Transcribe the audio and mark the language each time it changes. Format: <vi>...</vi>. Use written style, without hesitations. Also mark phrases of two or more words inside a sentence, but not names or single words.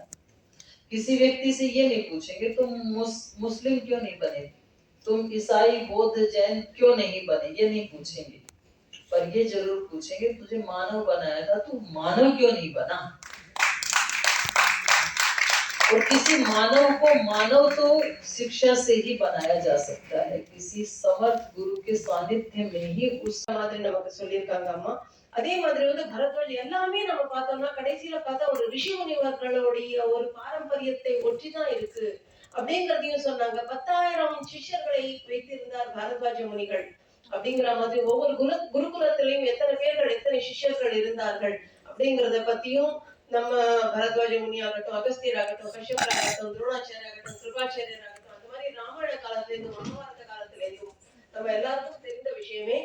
<hi>किसी व्यक्ति से ये नहीं पूछेंगे तुम मुस्लिम क्यों नहीं बने, तुम ईसाई, बौद्ध, जैन क्यों नहीं बने, ये नहीं पूछेंगे। पर ये जरूर पूछेंगे तुझे मानव बनाया था, तू मानव क्यों नहीं बना। और किसी मानव को मानव तो शिक्षा से ही बनाया जा सकता है, किसी समर्थ गुरु के सानिध्य में ही उस</hi> <ta>மாதிரி நமக்கு சொல்லியிருக்காங்க அம்மா. அதே மாதிரி வந்து பரத்வாஜ் எல்லாமே நம்ம பார்த்தோம்னா கடைசியில பார்த்தா ஒரு ரிஷி முனிவர்களுடைய ஒரு பாரம்பரியத்தை ஒற்றிதான் இருக்கு அப்படிங்கிறதையும் சொன்னாங்க. 10,000 சிஷ்யர்களை வைத்திருந்தார் பரத்வாஜ முனிகள் அப்படிங்கிற மாதிரி ஒவ்வொரு குருகுலத்திலையும் எத்தனை பேர்கள் எத்தனை சிஷ்யர்கள் இருந்தார்கள் அப்படிங்கிறத பத்தியும் நம்ம பரத்வாஜ முனி ஆகட்டும், அகஸ்தியர் ஆகட்டும், கஷ்யபர் ஆகட்டும், துரோணாச்சாரியர் ஆகட்டும், கிருபாச்சாரியர் ஆகட்டும், அந்த மாதிரி ராமாயண காலத்துல இருந்து மகாபாரத காலத்துல இருந்தும் நம்ம எல்லாருக்கும் தெரிந்த விஷயமே.</ta>